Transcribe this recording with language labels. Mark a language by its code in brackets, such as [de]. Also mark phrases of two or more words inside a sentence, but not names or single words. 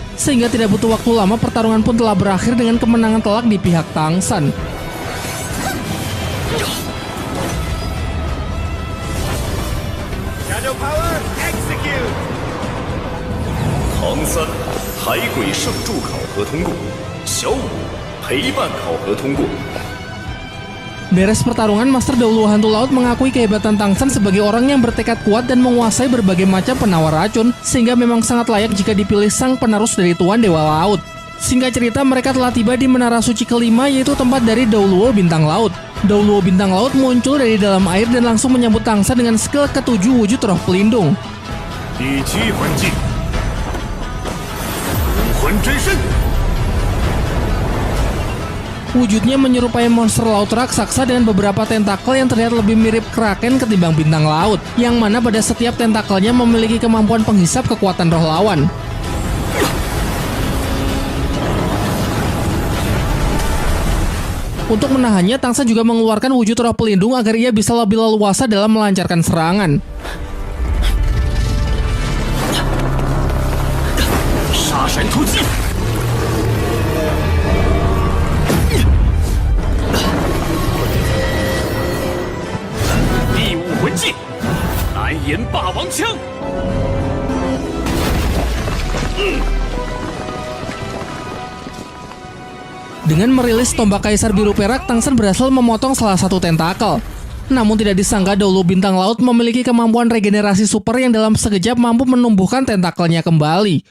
[id] Sehingga tidak butuh waktu lama, pertarungan pun telah berakhir dengan kemenangan telak di pihak Tang San. [en] Shadow Power Execute。 [zh] 唐三，海鬼圣柱考核通过。小五，陪伴考核通过。 [id] Beres pertarungan, Master Dauluo Hantu Laut mengakui kehebatan Tang San sebagai orang yang bertekad kuat dan menguasai berbagai macam penawar racun, sehingga memang sangat layak jika dipilih sang penerus dari Tuan Dewa Laut. Singkat cerita, mereka telah tiba di Menara Suci kelima, yaitu tempat dari Dauluo Bintang Laut. Dauluo Bintang Laut muncul dari dalam air dan langsung menyambut Tang San dengan skill ketujuh wujud roh pelindung. [zh] 第七魂技，武魂真身。 [id] Wujudnya menyerupai monster laut raksasa dengan beberapa tentakel yang terlihat lebih mirip kraken ketimbang bintang laut, yang mana pada setiap tentakelnya memiliki kemampuan penghisap kekuatan roh lawan. Untuk menahannya, Tang San juga mengeluarkan wujud roh pelindung agar ia bisa lebih leluasa dalam melancarkan serangan. [zh] 杀神突击。魂技，蓝岩霸王枪。 [id] Dengan merilis tombak kaisar biru perak, Tang San berhasil memotong salah satu tentakel. Namun tidak disangka Dauluo Bintang Laut memiliki kemampuan regenerasi super yang dalam sekejap mampu menumbuhkan tentakelnya kembali.